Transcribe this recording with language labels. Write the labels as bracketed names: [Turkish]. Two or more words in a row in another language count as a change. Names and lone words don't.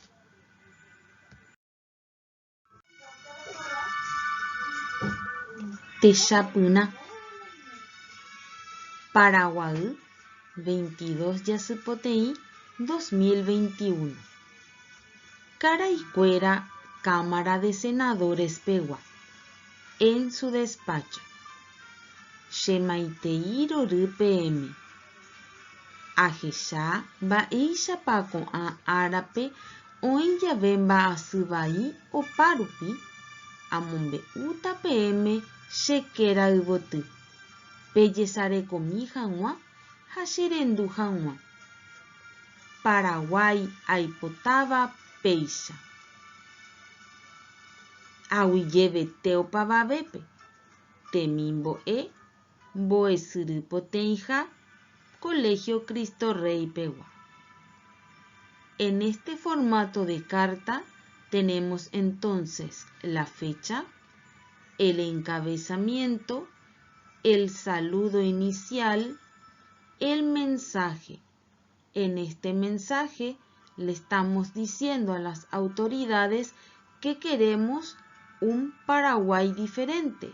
[Guarani] Techapyna, Paraguay, 22 Jasypoteĩ 2021. Karaikuéra Cámara de Senadores pegua. [Spanish] En su despacho. [Guarani] Chemaitei rory PM. Ahecha mba'éichapa ko'ã árape oĩ jave mba'asy vai opa rupi, amombe'úta PM chekéra yvoty, pejesarekomi hag̃ua ha cherendu hag̃ua. Paraguay aipotáva péicha. Aguyjevete opavavépe. Temimbo'e mbo'esyrypoteĩha Colegio Cristo Rey pegua. [Spanish] En este formato de carta tenemos entonces la fecha, el encabezamiento, el saludo inicial, el mensaje. En este mensaje le estamos diciendo a las autoridades que queremos un Paraguay diferente.